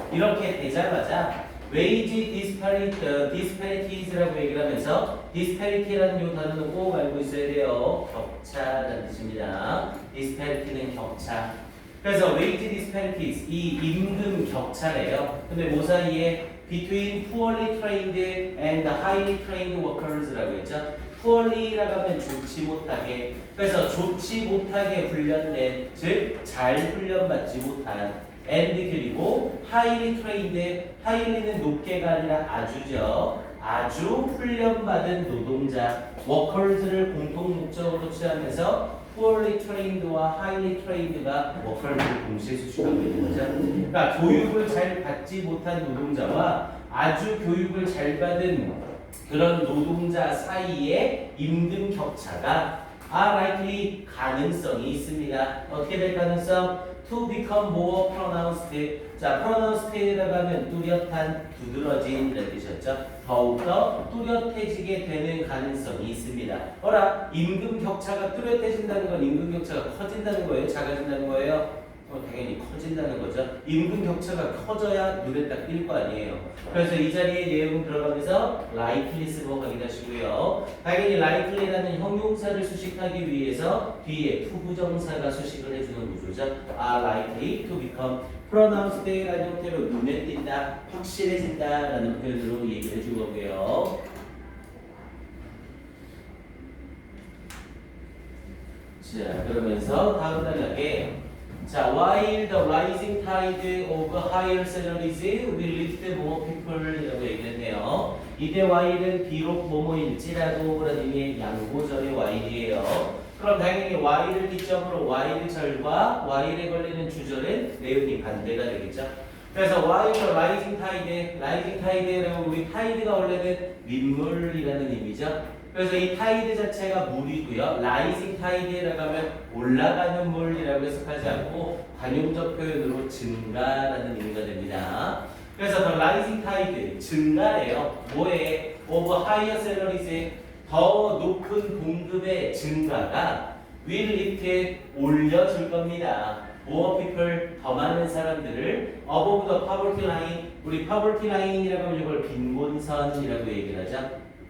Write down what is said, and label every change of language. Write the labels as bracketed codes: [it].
[ko] 이렇게 되자마자 [en] wage disparities [ko] 라고 얘기를 하면서 disparity라는 이 단어는 꼭 알고 있어야 돼요. 격차라는 뜻입니다. disparity는 격차. 그래서 [en] wage disparities, [ko] 이 임금 격차래요. 근데 뭐 사이에 [en] between poorly trained and highly trained workers [ko] 라고 했죠. poorly라고 하면 좋지 못하게. 그래서 좋지 못하게 훈련된, 즉 잘 훈련받지 못한 and 그리고 [en] highly trained, [ko] highly는 높게가 아니라 아주죠. 아주 훈련받은 노동자, workers를 공통 목적으로 취하면서 [en] poorly trained [ko] 와 [en] highly trained [ko] 가 workers를 동시에 수식하고 있는 거죠. 그러니까 교육을 잘 받지 못한 노동자와 아주 교육을 잘 받은 그런 노동자 사이의 임금 격차가 likely 가능성이 있습니다. 어떻게 될 가능성? [en] to become more pronounced. [ko] 자, pronounced라고 하면 뚜렷한, 두드러진 이런 뜻이었죠. 더욱더 뚜렷해지게 되는 가능성이 있습니다. 임금 격차가 뚜렷해진다는 건 임금 격차가 커진다는 거예요? 작아진다는 거예요? 당연히 커진다는 거죠. 임금 격차가 커져야 눈에 딱 띌 거 아니에요. 그래서 이 자리에 내용 들어가면서 likely 쓰고 확인하시고요. 당연히 likely라는 형용사를 수식하기 위해서 뒤에 투부정사가 수식을 해주는 구조죠. [en] are likely to become pronounced [ko] 라는 형태로 눈에 띈다, 확실해진다라는 표현으로 얘기를 해준 거고요. 자, 그러면서 다음 단락에 자, [en] while the rising tide of higher salaries will lift more people [ko] 이라고 얘기했네요. 이때 while은 비록 뭐뭐일지라도 라는 의미의 양보절의 while이에요. 그럼 당연히 while을 기점으로 while절과 while에 걸리는 주절은 내용이 반대가 되겠죠. 그래서 [en] while the rising tide [ko] 라고 우리 tide가 원래는 민물이라는 의미죠. 그래서 이 타이드 자체가 물이고요. [en] rising tide [ko] 라고 하면 올라가는 물이라고 해석하지 않고 관용적 표현으로 증가라는 의미가 됩니다. 그래서 [en] the rising tide [ko] 증가래요. 뭐에? [en] of higher salaries [ko] 더 높은 봉급의 증가가 [en] will lift [ko] 올려줄 겁니다. [en] more people [ko] 더 많은 사람들을 [en] above the poverty line [ko] 우리 [en] poverty line [ko] 이라고 하면 이걸 빈곤선이라고 얘기를 하죠.